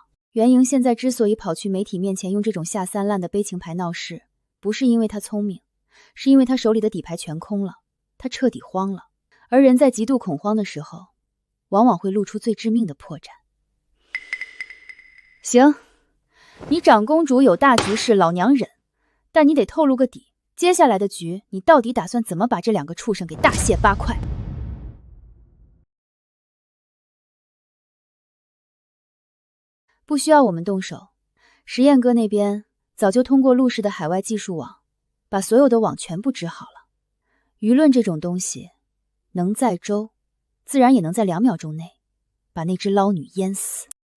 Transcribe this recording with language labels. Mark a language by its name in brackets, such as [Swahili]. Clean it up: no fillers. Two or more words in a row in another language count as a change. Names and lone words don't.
[Chinese] 袁瑩現在之所以跑去媒體面前用這種下三濫的悲情牌鬧事，不是因為他聰明，是因為他手裡的底牌全空了，他徹底慌了。而人在極度恐慌的時候，往往會露出最致命的破綻。行，你長公主有大局是老娘忍，但你得透露個底，接下來的局你到底打算怎麼把這2 個畜生給大卸8塊？不需要我們動手，實驗哥那邊早就通過陸氏的海外技術網，把所有的網全部織好了。輿論這種東西，能載舟，自然也能在2秒鐘內把那隻撈女淹死。